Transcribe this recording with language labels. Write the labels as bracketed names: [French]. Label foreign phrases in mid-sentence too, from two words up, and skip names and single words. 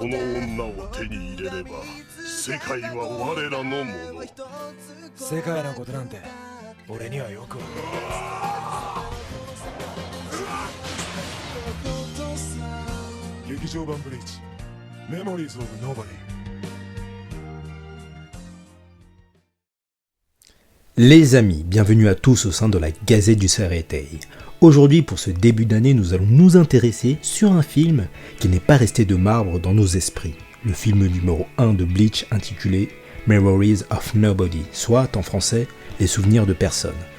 [Japanese] この女を手に入れれば世界は我らのもの。世界のことなんて俺にはよくわかる。劇場版ブリーチメモリーズ・オブ・ノーバディ。 [French] Les amis, bienvenue à tous au sein de la Gazette du Serretei. Aujourd'hui, pour ce début d'année, nous allons nous intéresser sur un film qui n'est pas resté de marbre dans nos esprits. Le film numéro 1 de Bleach intitulé Memories of Nobody, soit en français Les souvenirs de personne.